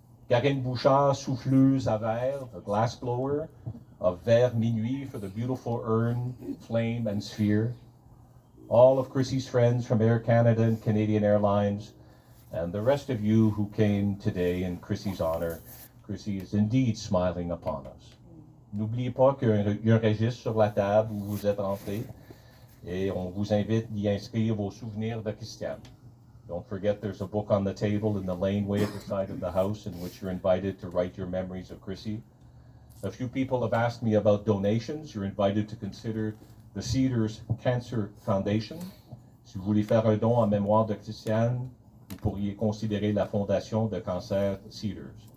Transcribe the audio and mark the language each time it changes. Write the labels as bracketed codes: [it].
[en] Karine Bouchard, [fr] souffleuse à verre, [en] a glass blower, of Vers Minuit for the beautiful urn, flame, and sphere. All of Chrissy's friends from Air Canada and Canadian Airlines, and the rest of you who came today in Chrissy's honor. Chrissy is indeed smiling upon us. [fr] N'oubliez pas qu'il y a un registre sur la table où vous êtes entrés et on vous invite d'y inscrire vos souvenirs de Christiane. [en] Don't forget there's a book on the table in the laneway at the side of the house in which you're invited to write your memories of Chrissy. A few people have asked me about donations. You're invited to consider the Cedars Cancer Foundation. [fr] Si vous voulez faire un don en mémoire de Christiane, vous pourriez considérer la Fondation de Cancer Cedars.